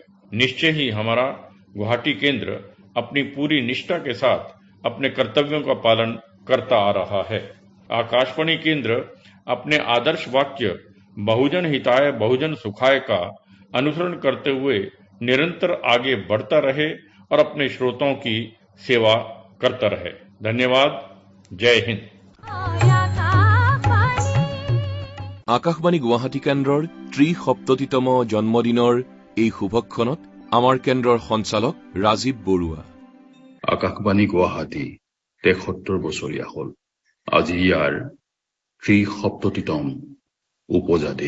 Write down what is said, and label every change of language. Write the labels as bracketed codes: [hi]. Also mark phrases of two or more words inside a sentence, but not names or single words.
[hi] निश्चय ही हमारा गुवाहाटी केंद्र अपनी पूरी निष्ठा के साथ अपने कर्तव्यों का पालन करता आ रहा है। आकाशवाणी केंद्र अपने आदर्श वाक्य [sa] बहुजन हिताय बहुजन सुखाय [hi] का अनुसरण करते हुए निरंतर आगे बढ़ता रहे और अपने श्रोताओं की सेवा करता रहे। धन्यवाद। जय हिंद। [as] আকাশবাণী গুৱাহাটী কেন্দ্ৰৰ ৭৩তম জন্মদিনৰ এই শুভক্ষণত আমাৰ কেন্দ্ৰৰ সঞ্চালক ৰাজীৱ বৰুৱা। আকাশবাণী গুৱাহাটী ৭৩ বছৰীয়া হ'ল। আজি ইয়াৰ ৭৩তম উপজা দিন।